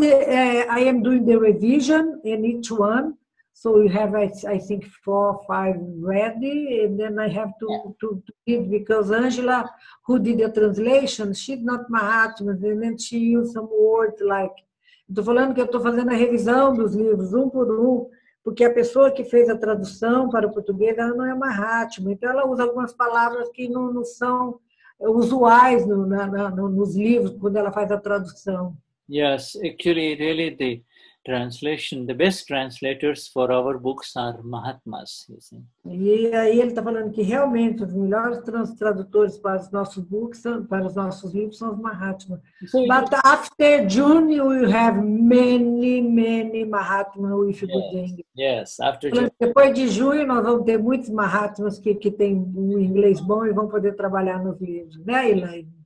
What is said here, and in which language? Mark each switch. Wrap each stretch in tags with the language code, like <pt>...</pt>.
<en>I am doing the revision in each one. So you have, I think, 4 or 5 ready, and then I have to read, because Angela, who did the translation, she's not Mahatma, and then she used some words like...</en> <pt>Estou falando que eu estou fazendo a revisão dos livros, um por um, porque a pessoa que fez a tradução para o português, ela não é Mahatma, então ela usa algumas palavras que não são usuais nos livros, quando ela faz a tradução.</pt> <en>Yes, actually, really the best translators for our books are Mahatmas, you see.</en> <pt>E aí ele está falando que realmente os melhores tradutores para os nossos books, para os nossos livros, são os Mahatmas.</pt> <en>But after June, you will have many Mahatmas if you good English. Yes, after June.</en> <pt>Depois de junho, nós vamos ter muitos Mahatmas que têm um inglês bom e vão poder trabalhar nos livros, né, Elaine?</pt>